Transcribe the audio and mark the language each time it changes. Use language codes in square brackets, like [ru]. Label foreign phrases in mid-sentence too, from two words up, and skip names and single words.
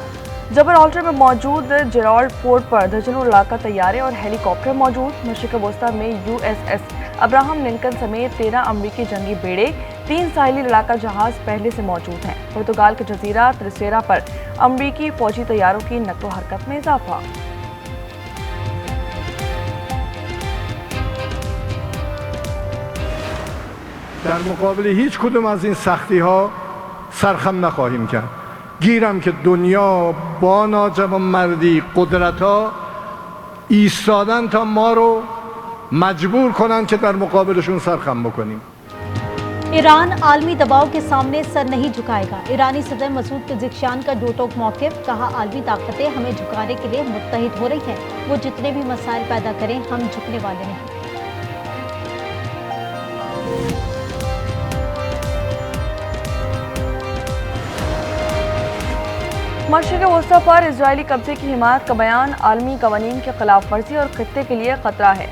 [ur] جبرالٹر میں موجود جیرالڈ پورٹ پر درجنوں لڑاکا طیارے اور ہیلی کاپٹر موجود. مشرق وسطیٰ میں USS ابراہم لنکن سمیت 13 امریکی جنگی بیڑے، 3 ساحلی لڑاکا جہاز پہلے سے موجود ہیں. پرتگال کے جزیرہ ترسیرا پر امریکی فوجی طیاروں کی نقل و حرکت میں اضافہ. [fa] در مقابل هیچ کدوم از این سختی ها سرخم نخواهیم کرد. گیرم که دنیا با ناجوانمردی قدرت ها ایستادن تا ما رو مجبور کنن که در مقابلشون سرخم بکنیم. [ur] ایران عالمی دباؤ کے سامنے سر نہیں جھکائے گا. ایرانی صدر مسعود پزشکیان کا دو ٹوک موقف۔ کہا، عالمی طاقتیں ہمیں جھکانے کے لیے متحد ہو رہی ہیں. وہ جتنے بھی مسائل پیدا کریں، ہم جھکنے والے نہیں. مشرق وسطیٰ پر اسرائیلی قبضے کی حمایت کا بیان عالمی قوانین کی خلاف ورزی اور خطے کے لیے خطرہ ہے.